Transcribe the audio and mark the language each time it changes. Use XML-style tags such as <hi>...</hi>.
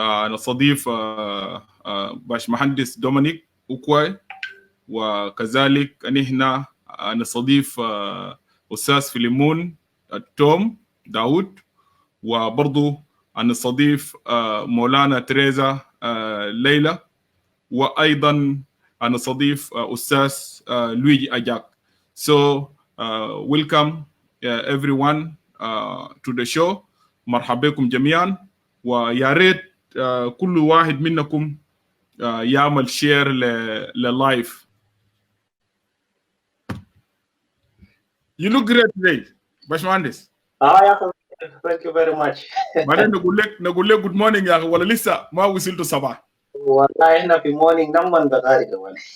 <ar>نستضيف باشمهندس دومينيك أكواي، وكذلك هنا نستضيف أستاذ فيليمون توم داود، وبرضو نستضيف مولانا تريزا ليلى، وأيضا نستضيف أستاذ لويجي أجاك.</ar> <en>So welcome everyone to the show.</en> <ar>مرحبا بكم جميعا، ويا ريت كل واحد منكم يعمل شير للايف.</ar> <en>You look great today باشمهندس.</en> <ar>يا اخي</ar> <en>thank you very much.</en> <ar>بعدين نقول لك</ar> <en>good morning</en> <ar>يا اخي، ولا لسه ما وصلت الصباح؟ والله احنا في مورنينج نمن بغاري كمان.</ar>